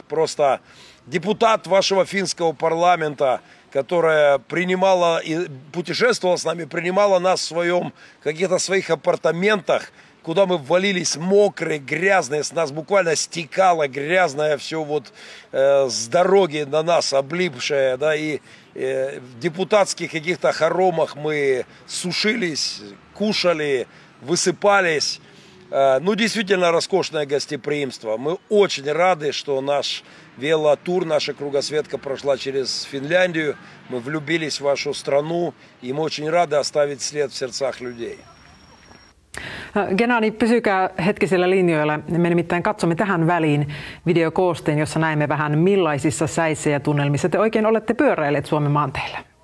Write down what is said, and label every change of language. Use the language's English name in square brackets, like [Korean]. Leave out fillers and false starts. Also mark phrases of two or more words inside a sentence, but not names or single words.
[Russian] Просто депутат вашего финского парламента, которая принимала и путешествовала с нами, принимала нас в каких-то своих апартаментах, куда мы ввалились мокрые, грязные, с нас буквально стекало грязное все с дороги на нас облипшее, да, и в депутатских каких-то хоромах мы сушились, кушали, высыпались. Ну, действительно, роскошное гостеприимство. Мы очень рады, что наш велотур, наша кругосветка прошла через Финляндию. Мы влюбились в вашу страну, и мы очень рады оставить след в сердцах людей. [Finnish] Gennadi, pysykää hetki siellä linjoilla. Me nimittäin katsomme tähän väliin videokoosteen, jossa näemme vähän millaisissa säissä ja tunnelmissa te oikein olette pyöräilleet Suomen maanteillä.